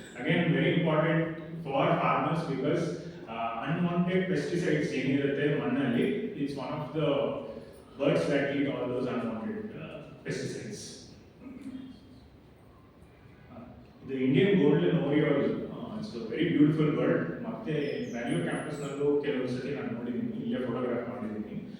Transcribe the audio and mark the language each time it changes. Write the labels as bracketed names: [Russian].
[English] again very important for farmers because unwanted pesticides [Kannada] ಏನಿರುತ್ತೆ ಮಣ್ಣಲ್ಲಿ [English] It's one of the birds that eat all those unwanted pesticides. The Indian golden oriole, it's a very beautiful bird. [Kannada] ಮತ್ತೆ Bangalore campus ನಲ್ಲೂ ಕೆಲವು ಸತಿ ನಾನು ನೋಡಿದ್ದೀನಿ, ಇಲ್ಲೇ photograph ಮಾಡಿದ್ದೀನಿ.